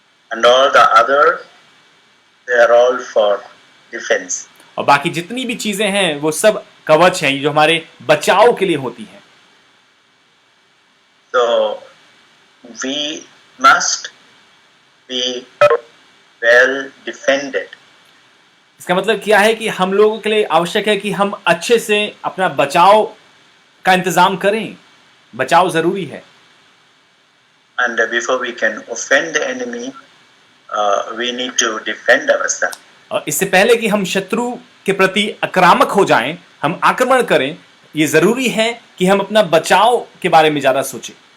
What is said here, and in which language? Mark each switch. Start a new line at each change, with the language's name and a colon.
English: And all the other, they are all for defense.
Hindi: और बाकी जितनी भी चीजें हैं वो सब कवच हैं जो हमारे बचाव के लिए होती हैं.
English: So we must be well defended.
Hindi: इसका मतलब क्या है कि हम लोगों के लिए आवश्यक है कि हम अच्छे से अपना बचाव का इंतजाम करें। बचाव जरूरी है।
English: And before we can offend the enemy, we need to defend ourselves.
Hindi: और इससे पहले कि हम शत्रु के प्रति आक्रामक हो जाएं, हम आक्रमण करें, ये जरूरी है कि हम अपना बचाव के बारे में ज्यादा सोचें।